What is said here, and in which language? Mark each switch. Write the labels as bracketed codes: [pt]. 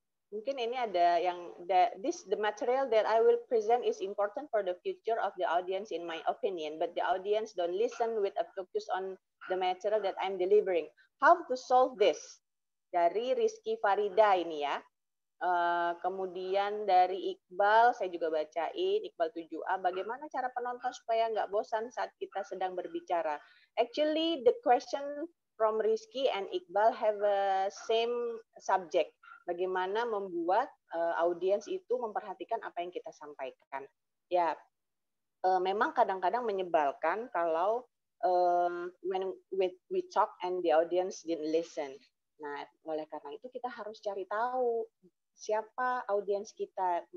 [id] Mungkin ini ada yang [en] the material that I will present is important for the future of the audience in my opinion, but the audience don't listen with a focus on the material that I'm delivering. How to solve this? [id] Dari Rizky Farida ini ya. Kemudian dari Iqbal, saya juga bacain, Iqbal 7A, bagaimana cara penonton supaya nggak bosan saat kita sedang berbicara? [en] Actually, the question from Rizky and Iqbal have a same subject. [id] Bagaimana membuat audiens itu memperhatikan apa yang kita sampaikan. Ya, memang kadang-kadang menyebalkan kalau [en] when we talk and the audience didn't listen. [id] Nah, oleh karena itu kita harus cari tahu siapa audiens kita.